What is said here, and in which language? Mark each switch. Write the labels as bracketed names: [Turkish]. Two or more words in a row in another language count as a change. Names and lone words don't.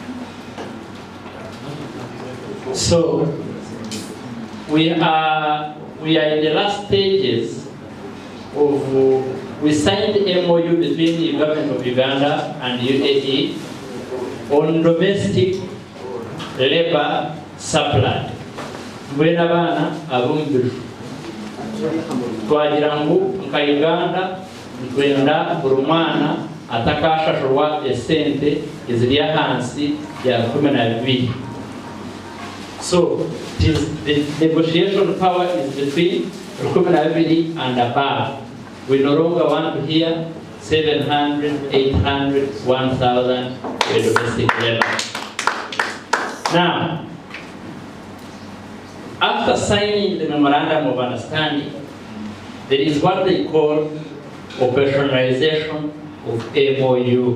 [English] So we are in the last stages of we signed the MOU between the government of Uganda and UAE on domestic labor supply. [Nyankole] Mwena bana abumbiru. Twagira ngu nka Uganda twenda buri mwana atakashashurwa esente iziriya hansi ya 12. [English] So the negotiation power is between 12 and above. We no longer want to hear 700, 800, 1,000 domestic labor. Now, after signing the memorandum of understanding, there is what they call operationalization of MOU.